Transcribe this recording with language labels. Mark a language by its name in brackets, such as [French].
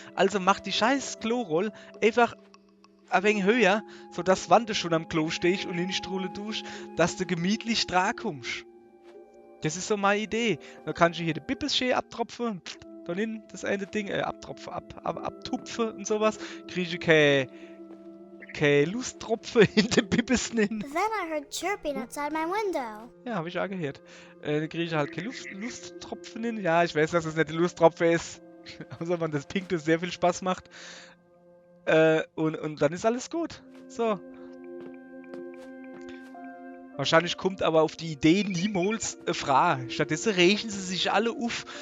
[German] Also mach die scheiß Kloroll einfach ein wenig höher, sodass wenn du schon am Klo stehst und in die Strulle tust, dass du gemütlich dran kommst. Das ist so meine Idee. Dann kannst du hier die Bippes schön abtropfen, dann hin das eine Ding, abtropfen, abtupfen und sowas. Kriege ich keine Lusttropfen in den Bippes hin. [English] Then I heard chirping outside my window. [German] Ja, habe ich auch gehört. Dann kriege ich halt keine Lusttropfen hin. Ja, ich weiß, dass es nicht die Lusttropfen ist. Außer wenn das Pink sehr viel Spaß macht. Und dann ist alles gut. So. Wahrscheinlich kommt aber auf die Idee niemals eine Frage. Stattdessen regen sie sich alle auf.